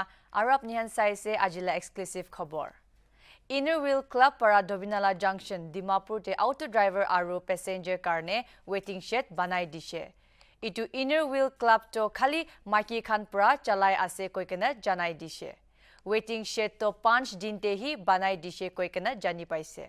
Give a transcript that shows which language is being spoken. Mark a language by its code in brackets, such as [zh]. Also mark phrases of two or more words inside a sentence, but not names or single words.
[nag] Arab nihan sai se ajila exclusive khobor. Inner Wheel Club para Dovinala Junction Dimapur te [en] auto driver [nag] aru passenger karne [en] waiting shed [nag] banai dishe. Itu Inner Wheel Club to khali maki khan pra chalai ase koikena janai dishe. [en] Waiting shed [nag] to 5 din te hi banai dishe koikena jani paise.